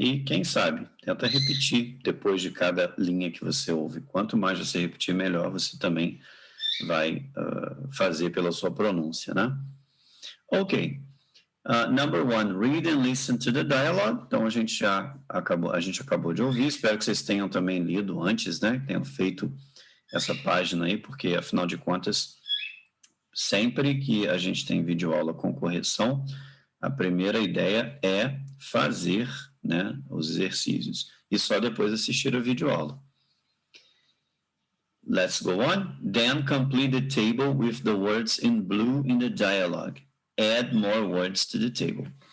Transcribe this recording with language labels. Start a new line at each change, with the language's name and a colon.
Portuguese: E quem sabe, tenta repetir depois de cada linha que você ouve. Quanto mais você repetir, melhor você também vai fazer pela sua pronúncia, né? Ok.
English: Number 1, read and listen to the dialogue.
Portuguese: Então, a gente acabou de ouvir. Espero que vocês tenham também lido antes, né? Tenham feito essa página aí, porque, afinal de contas, sempre que a gente tem videoaula com correção, a primeira ideia é fazer, né, os exercícios e só depois assistir a videoaula.
English: Let's go on. Then complete the table with the words in blue in the dialogue. Add more words to the table.